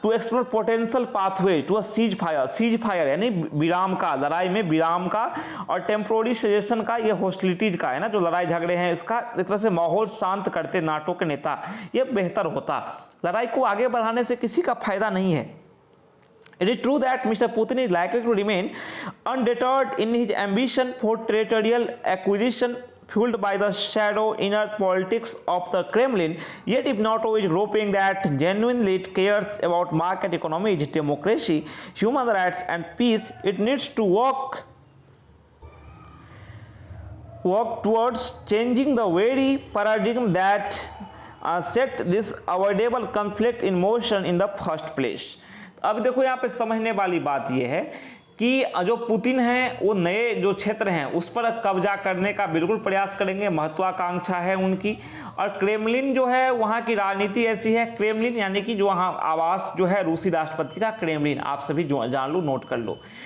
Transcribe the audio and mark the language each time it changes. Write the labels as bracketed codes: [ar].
[en] to explore potential pathway to a cease fire [hi] यानी विराम का, लड़ाई में विराम का, और टेम्पोररी सजेशन का, ये हॉस्टिलिटीज का, है ना, जो लड़ाई झगड़े हैं इसका एक तरह से माहौल शांत करते नाटो के नेता, ये बेहतर होता। लड़ाई को आगे बढ़ाने से किसी का फायदा नहीं है। [en] It is true that Mr. Putin is likely to remain undeterred in his ambition for territorial acquisition fueled by the shadow inner politics of the Kremlin. Yet if NATO is groping that genuinely it cares about market economies, democracy, human rights and peace, it needs to work towards changing the very paradigm that set this avoidable conflict in motion in the first place. [hi] अब देखो यहाँ पे समझने वाली बात यह है कि जो पुतिन हैं वो नए जो क्षेत्र हैं उस पर कब्जा करने का बिल्कुल प्रयास करेंगे, महत्वाकांक्षा है उनकी। और क्रेमलिन जो है वहाँ की राजनीति ऐसी है, क्रेमलिन यानी कि जो वहाँ आवास जो है रूसी राष्ट्रपति का, क्रेमलिन आप सभी जान लो, नोट कर लो।